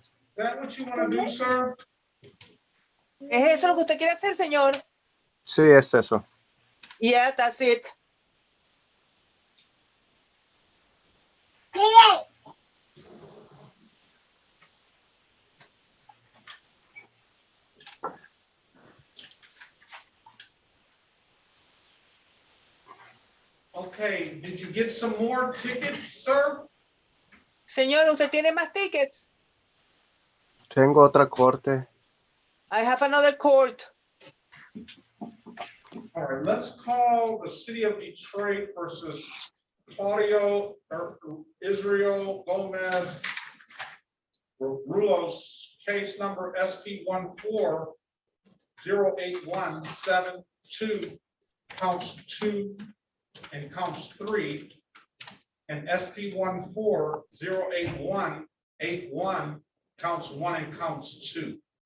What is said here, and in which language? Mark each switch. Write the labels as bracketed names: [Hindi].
[English] Is that what you want to do, sir? [Spanish] ¿Es eso lo que usted quiere hacer, señor? Sí, es eso. [English] Yeah, that's it. Okay, did you get some more tickets, sir? [Spanish] Señor, ¿usted tiene más tickets? Tengo otra corte. [English] I have another court. All right, let's call the city of Detroit versus Claudio Israel Gomez Rulos, case number SP 1408172, counts 2 and counts 3, and SP 1408181, counts 1 and counts 2.